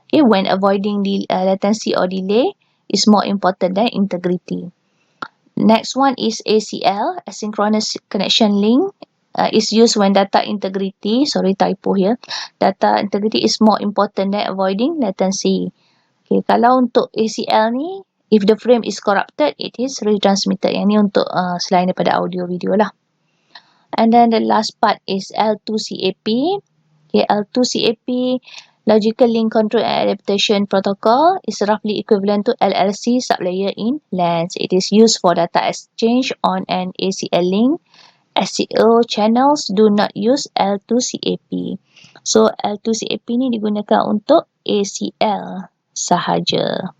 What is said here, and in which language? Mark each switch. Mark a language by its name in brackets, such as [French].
[English] Okay, when avoiding latency or delay is more important than integrity. Next one is ACL, asynchronous connection link. Is used when data integrity, sorry typo here, data integrity is more important than avoiding latency. Okay, [Malay] kalau untuk ACL ni, [English] if the frame is corrupted, it is retransmitted. [Malay] Yang ni untuk selain daripada audio video lah. [English] And then the last part is L2CAP. Okay, L2CAP, Logical Link Control and Adaptation Protocol, is roughly equivalent to LLC sublayer in LANs. It is used for data exchange on an ACL link. SEO channels do not use L2CAP. [Malay] So L2CAP ni digunakan untuk ACL sahaja.